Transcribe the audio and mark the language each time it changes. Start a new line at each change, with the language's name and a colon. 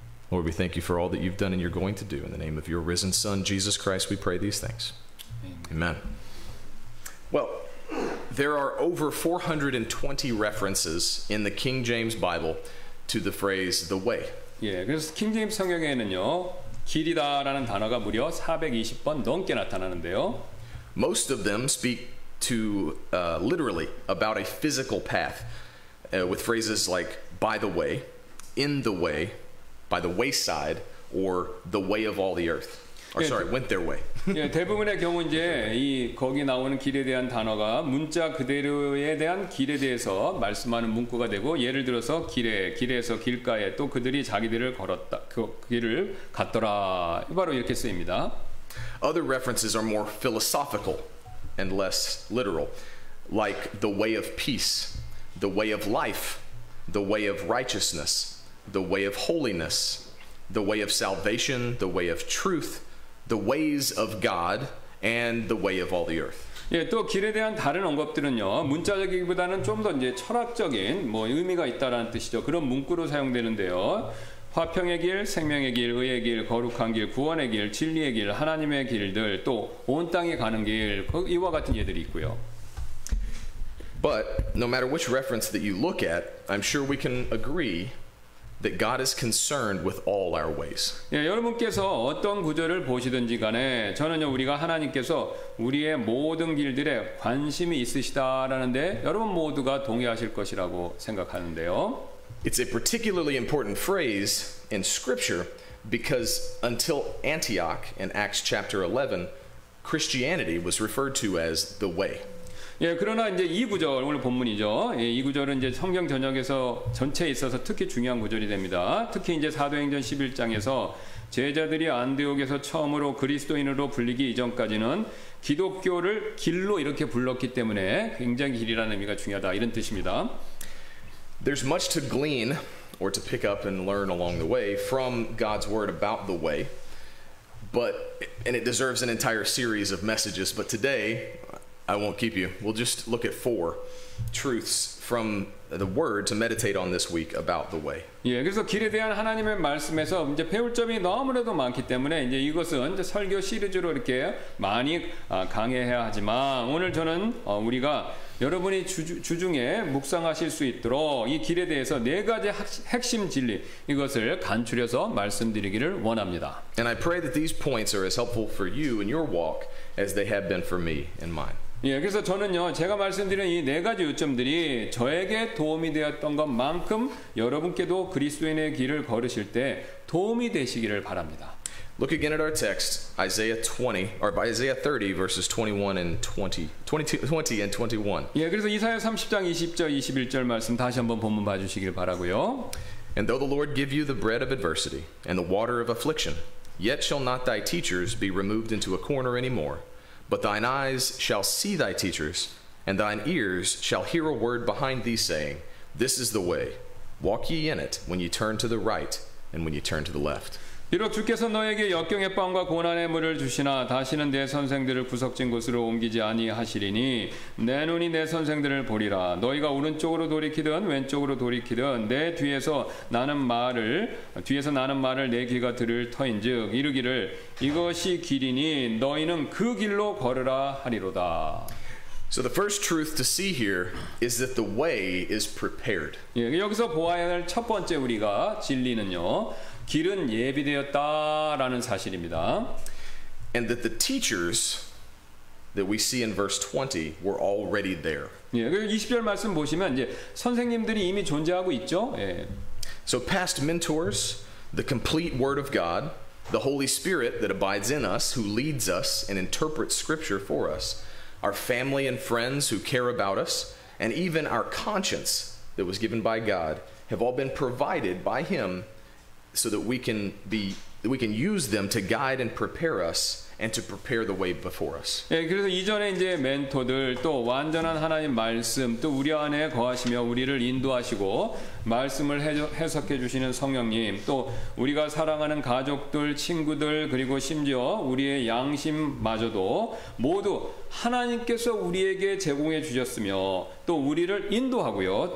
English: Lord, we thank you for all that you've done and you're going to do. In the name of your risen Son, Jesus Christ, we pray these things. Amen. Well, there are over 420 references in the King James Bible to the phrase the way.
Korean: 예, 그래서 킹제임스 성경에는요 길이다라는 단어가 무려 420번 넘게 나타나는데요.
English: Most of them speak to literally about a physical path with phrases like by the way, in the way, by the wayside, or the way of all the earth. Or sorry, went their way.
Korean: 예, 대부분의 경우 이제 이 거기 나오는 길에 대한 단어가 문자 그대로에 대한 길에 대해서 말씀하는 문구가 되고, 예를 들어서 길에서 길가에 또 그들이 자기들을 걸었다, 그 길을 갔더라, 바로 이렇게 쓰입니다.
English: Other references are more philosophical and less literal, like the way of peace, the way of life, the way of righteousness, the way of holiness, the way of salvation, the way of truth, the ways of God, and the way of all the earth.
Korean: 예, 또 길에 대한 다른 언급들은요 문자적이기보다는 좀 더 이제 철학적인 의미가 있다라는 뜻이죠. 그런 문구로 사용되는데요. 화평의 길, 생명의 길, 의의 길, 거룩한 길, 구원의 길, 진리의 길, 하나님의 길들, 또 온 땅에 가는 길, 이와 같은 예들이 있고요.
English: But no matter which reference that you look at, I'm sure we can agree that God is concerned with all our ways.
Korean: 예, 여러분께서 어떤 구절을 보시든지 간에 저는요 우리가 하나님께서 우리의 모든 길들에 관심이 있으시다라는데 여러분 모두가 동의하실 것이라고 생각하는데요.
English: It's a particularly important phrase in Scripture because until Antioch in Acts chapter 11, Christianity was referred to as the way.
Korean: 예, 그러나 이제 이 구절, 오늘 본문이죠. 예, 이 구절은 이제 성경 전역에서 전체에 있어서 특히 중요한 구절이 됩니다. 특히 이제 사도행전 11장에서 제자들이 안디옥에서 처음으로 그리스도인으로 불리기 이전까지는 기독교를 길로 이렇게 불렀기 때문에 굉장히 길이라는 의미가 중요하다, 이런 뜻입니다.
English: There's much to glean or to pick up and learn along the way from God's word about the way, and it deserves an entire series of messages, but today I won't keep you. We'll just look at 4 truths from the word to meditate on this week about the way.
Korean: 예, 그래서 길에 대한 하나님의 말씀에서 이제 배울 점이 너무나도 많기 때문에 이제 이것은 이제 설교 시리즈로 이렇게 많이 강해야 하지만 오늘 저는 우리가 여러분이 주중에 묵상하실 수 있도록 이 길에 대해서 4가지 핵심 진리, 이것을 간추려서 말씀드리기를 원합니다.
English: And I pray that these points are as helpful for you in your walk as they have been for me in mine.
Korean: 예, 그래서 저는요, 제가 말씀드린 이 4가지 요점들이 저에게 도움이 되었던 것만큼 여러분께도 그리스도인의 길을 걸으실 때 도움이 되시기를 바랍니다.
English: Look again at our text, Isaiah 30, verses 21 and 20 and 21.
Korean: 예, 그래서 이사야 30장 20절 21절 말씀 다시 한번 본문 봐주시길 바라고요.
English: And though the Lord give you the bread of adversity and the water of affliction, yet shall not thy teachers be removed into a corner any more, but thine eyes shall see thy teachers, and thine ears shall hear a word behind thee saying, This is the way, walk ye in it when ye turn to the right and when ye turn to the left.
Korean: 비록 주께서 너에게 역경의 빵과 고난의 물을 주시나 다시는 내 선생들을 구석진 곳으로 옮기지 아니하시리니 내 눈이 내 선생들을 보리라. 너희가 오른쪽으로 돌이키든 왼쪽으로 돌이키든 내 뒤에서 나는 말을 내 귀가 들을 터인즉 이르기를 이것이 길이니 너희는 그 길로 걸으라 하리로다.
English: So the first truth to see here is that the way is prepared.
Korean: 예, 여기서 보아야 할 첫 번째 우리가 진리는요. 길은 예비되었다라는 사실입니다.
English: And that the teachers that we see in verse 20 were already there.
Korean: 예, 그 20절 말씀 보시면 이제 선생님들이 이미 존재하고 있죠. 예.
English: So past mentors, the complete word of God, the Holy Spirit that abides in us, who leads us and interprets scripture for us, our family and friends who care about us, and even our conscience that was given by God have all been provided by him so that we can use them to guide and prepare us and to prepare the way before us.
Korean: 예, 그래서 이전에 이제 멘토들 또 완전한 하나님 말씀 또 우리 안에 거하시며 우리를 인도하시고 말씀을 해석해 주시는 성령님 또 우리가 사랑하는 가족들, 친구들 그리고 심지어 우리의 양심마저도 모두 하나님께서 우리에게 제공해 주셨으며 또 우리를 인도하고요.